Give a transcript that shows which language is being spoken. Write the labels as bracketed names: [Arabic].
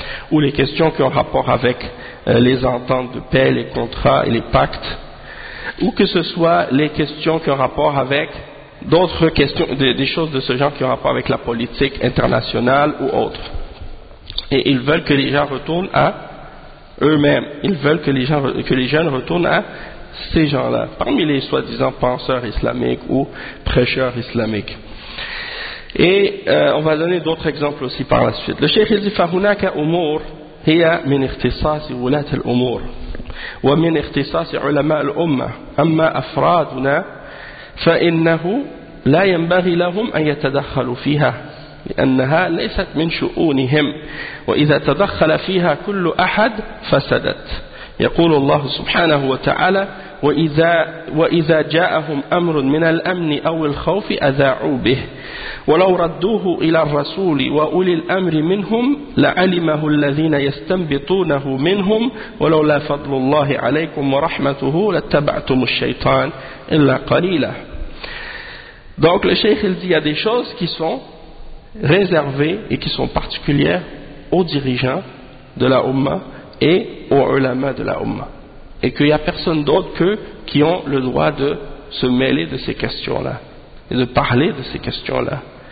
[French] ou les questions qui ont rapport avec les ententes de paix, les contrats et les pactes, ou que ce soit les questions qui ont rapport avec d'autres questions, des choses de ce genre qui ont rapport avec la politique internationale ou autre. Et ils veulent que les gens retournent à eux-mêmes. Ils veulent que les jeunes retournent à ces gens-là, parmi les soi-disant penseurs islamiques ou prêcheurs islamiques. Et on va donner d'autres exemples aussi par la suite. Le cheikh dit [Arabic] « Fahunaka umur hiya min ikhtisasi wulat al-umur » ومن اختصاص علماء الأمة أما أفرادنا فإنه لا ينبغي لهم أن يتدخلوا فيها لأنها ليست من شؤونهم وإذا تدخل فيها كل أحد فسدت يقول الله سبحانه وتعالى وإذا جاءهم أمر من الأمن أو الخوف أذاعوا به ولو ردوه إلى الرسول وأولي الأمر منهم لعلمه الذين يستنبطونه منهم ولولا فضل الله عليكم ورحمته لاتبعتم الشيطان إلا قليلا. [French] Donc le cheikh il dit, il y a des choses qui sont réservées et qui sont particulières aux dirigeants de la Umma et aux ulama de la Umma, et qu'il n'y a personne d'autre qu'eux qui ont le droit de se mêler de ces questions-là et de parler de ces questions-là.